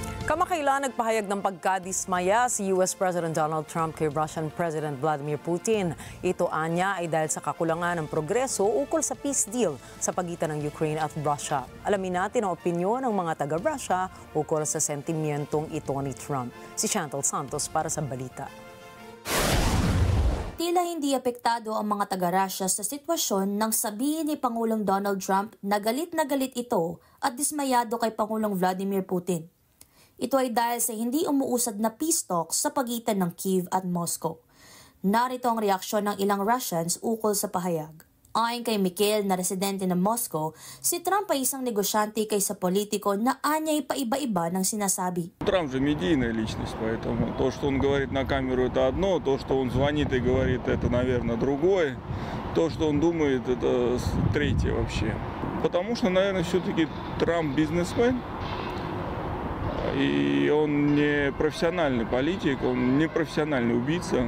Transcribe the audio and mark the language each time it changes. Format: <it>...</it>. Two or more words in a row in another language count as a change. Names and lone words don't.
<tl>Kamakailan nagpahayag ng pagkadismaya si US President Donald Trump kay</tl> <en>Russian President</en> <tl>Vladimir Putin. Ito anya ay dahil sa kakulangan ng progreso ukol sa</tl> <en>peace deal</en> <tl>sa pagitan ng Ukraine at Russia. Alamin natin ang opinyon ng mga taga-Russia ukol sa sentimentong ito ni Trump. Si Chantal Santos para sa balita. Tila hindi apektado ang mga taga-Russia sa sitwasyon nang sabihin ni Pangulong Donald Trump na galit ito at dismayado kay Pangulong Vladimir Putin. Ito ay dahil sa hindi umuusad na</tl> <en>peace talks</en> <tl>sa pagitan ng Kyiv at Moscow. Narito ang reaksyon ng ilang Russians ukol sa pahayag. Ayon kay Mikhail na residente ng Moscow, si Trump ay isang negosyante kaysa politiko na anya'y paiba-iba ng sinasabi.</tl> <ru>Трамп же медийная личность, поэтому то, что он говорит на камеру, это одно, то, что он звонит и говорит, это, наверное, другое, то, что он думает, это третье вообще. Потому что, наверное, все-таки Трамп бизнесмен. И он не профессиональный политик, он не профессиональный убийца.</ru>